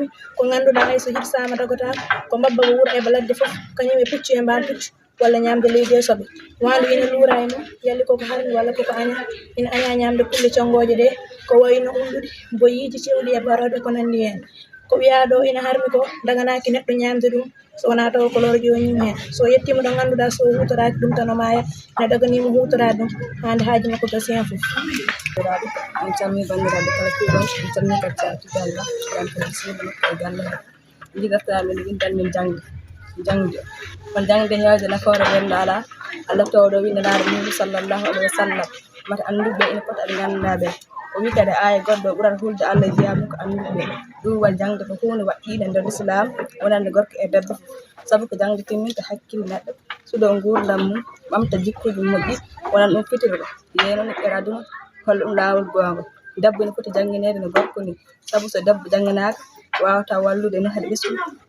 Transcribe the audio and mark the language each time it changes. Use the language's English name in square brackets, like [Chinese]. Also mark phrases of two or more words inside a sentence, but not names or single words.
[Fula] ko ganduɗa hay so hirsama dagotako ko mbabba ko wuuro e ladde foof kañum e puccu e mban puccu walla ñamde leydi e soɓe wandu ina luura e mum yalli koko harmi walla koko aña ina aña ñamde kulle congooje ɗe ko wayno unɗude boyiji cewɗi e baroɗe ko nandi hen ko wiya ɗo ina harmi ko daganaki neɗɗo ñamde ɗum so wona taw ko loro ƴoñim hen so yettima ɗo ganduɗa so hutoraki ɗum tan o maya ene daganimo hutorade ɗum hande haaji makko gasi hen foof min calmi bandiraɓe kala kuuɗon min calmi kadi Ceerno Tidiane Ba yantere suudu makko e galle he jiɗirtami no windan min jangde kon jangde hewde nafoore wonde ala Allah tawɗo windanade mum [Arabic] صلى الله عليه وسلم [Fula] mata anduɓe ina poti aɗa ganduɗaɓe o wi kadi aya goɗɗo ɓurata hulde Allah jiyamu ko anduɓe ɗum waɗi jangde ko hunde waɗɗide nder l'islam wonande gorko e debbo saabu ko jangde timminta hakkille neɗɗo suuɗo gurdam mum ɓamta jikkuji moƴƴi wonan ɗum fitirɗo yeynon ɓer aduna holla ɗum lawol gonga debbo ne foti jangguinede no gorko ni saabu so debbo jangganaka wawata wallude no haɗa ɓesgu no